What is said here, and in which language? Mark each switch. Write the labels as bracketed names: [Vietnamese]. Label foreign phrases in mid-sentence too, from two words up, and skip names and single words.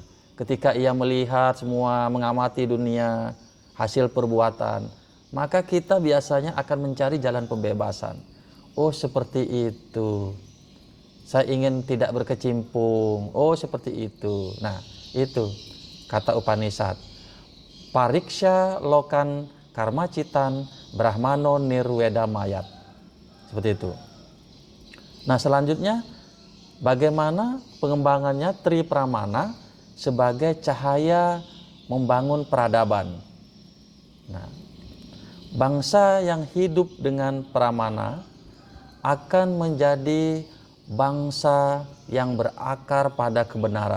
[Indonesian] Ketika ia melihat semua, mengamati dunia, hasil perbuatan, maka kita biasanya akan mencari jalan pembebasan. Oh, seperti itu. Saya ingin tidak berkecimpung. Oh, seperti itu. Nah, itu kata Upanishad. [Sanskrit] परीक्ष्य लोकान् कर्मचितान् ब्राह्मणो निर्वेदमायात्. [Indonesian] Seperti itu. Nah, selanjutnya bagaimana pengembangannya Tripramana sebagai cahaya membangun peradaban. Nah, bangsa yang hidup dengan pramana akan menjadi bangsa yang berakar pada kebenaran.